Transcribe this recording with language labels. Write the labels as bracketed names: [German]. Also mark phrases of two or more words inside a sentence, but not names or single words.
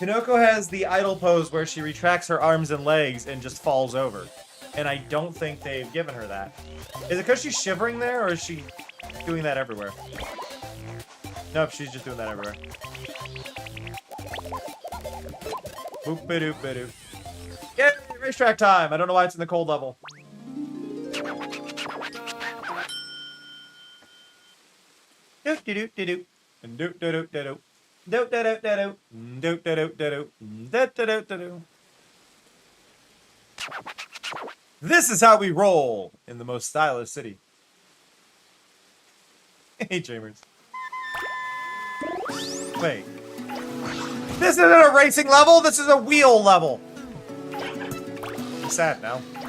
[English] Kinoko has the idle pose where she retracts her arms and legs and just falls over. And I don't think they've given her that. Is it because she's shivering there, or is she doing that everywhere? Nope, she's just doing that everywhere. Boop ba doop ba doop. Yay! Racetrack time! I don't know why it's in the cold level. Doop de doop de doop. Doop de doop de doop. Doop de doop de doop. Doop de doop de doop. Doop de doop de doop. This is how we roll in the most stylish city. Hey, Dreamers. Wait. This isn't a racing level, this is a wheel level. I'm sad now.